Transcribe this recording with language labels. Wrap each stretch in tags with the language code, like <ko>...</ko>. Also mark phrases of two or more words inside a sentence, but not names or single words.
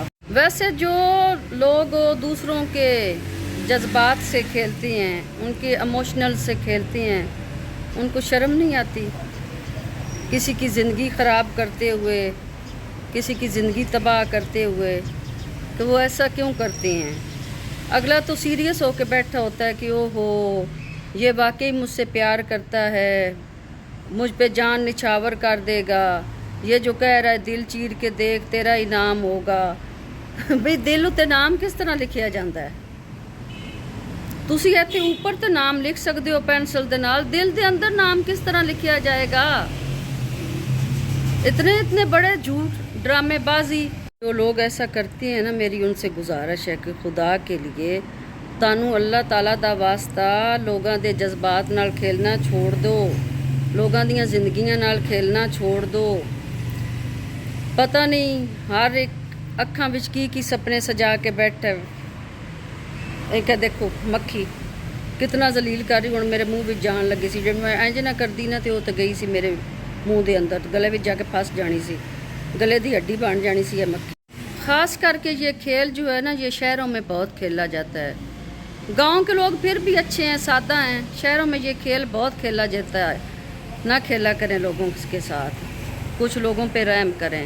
<ur>ویسے جو لوگ دوسروں کے جذبات سے کھیلتے ہیں، ان کے ایموشنل سے کھیلتے ہیں، ان کو شرم نہیں آتی کسی کی زندگی خراب کرتے ہوئے، کسی کی زندگی تباہ کرتے ہوئے، کہ وہ ایسا کیوں کرتے ہیں؟ اگلا تو سیریس ہو کے بیٹھا ہوتا ہے کہ او ہو، یہ واقعی مجھ سے پیار کرتا ہے، مجھ پہ جان نچھاور کر دے گا، یہ جو کہہ رہا ہے دل چیر کے دیکھ تیرا انعام ہوگا۔</ur> <pa>بھئی دل اتے نام کس طرح لکھیا جاندہ ہے؟ تسی ایتھے اوپر تے نام لکھ سکتے ہو پینسل دے نال، دل دے اندر نام کس طرح لکھیا جائے گا؟</pa> <ur>اتنے بڑے جھوٹ، ڈرامے بازی۔ جو لوگ ایسا کرتے ہیں نا، میری ان سے گزارش ہے کہ خدا کے لیے</ur> <pa>تانوں اللہ تعالیٰ دا واسطہ لوگاں دے جذبات نال کھیلنا چھوڑ دو، لوگاں دیاں زندگیاں نال کھیلنا چھوڑ دو۔ پتہ نہیں ہر ایک ਅੱਖਾਂ ਵਿੱਚ ਕੀ ਸੁਪਨੇ ਸਜਾ ਕੇ ਬੈਠਾ। ਇਹ ਕਹ ਦੇਖੋ ਮੱਖੀ ਕਿਤਨਾ ਜ਼ਲੀਲ ਕਰ ਰਹੀ। ਹੁਣ ਮੇਰੇ ਮੂੰਹ ਵਿੱਚ ਜਾਣ ਲੱਗੀ ਸੀ, ਜੇ ਮੈਂ ਇੰਜ ਨਾ ਕਰਦੀ ਨਾ ਤੇ ਉਹ ਤਾਂ ਗਈ ਸੀ ਮੇਰੇ ਮੂੰਹ ਦੇ ਅੰਦਰ, ਗਲੇ ਵਿੱਚ ਜਾ ਕੇ ਫੰਸ ਜਾਨੀ ਸੀ, ਗਲੇ ਕੀ ਹੱਡੀ ਬਨ ਜਾਨੀ ਸੀ ਯੇ ਮੱਖੀ।</pa> <ur>خاص کر کے یہ کھیل جو ہے نا، یہ شہروں میں بہت کھیلا جاتا ہے. گاؤں کے لوگ پھر بھی اچھے ہیں، سادہ ہیں۔ شہروں میں یہ کھیل بہت کھیلا جاتا ہے. نہ کھیلا کریں لوگوں کے ساتھ، کچھ لوگوں پہ رحم کریں.</ur>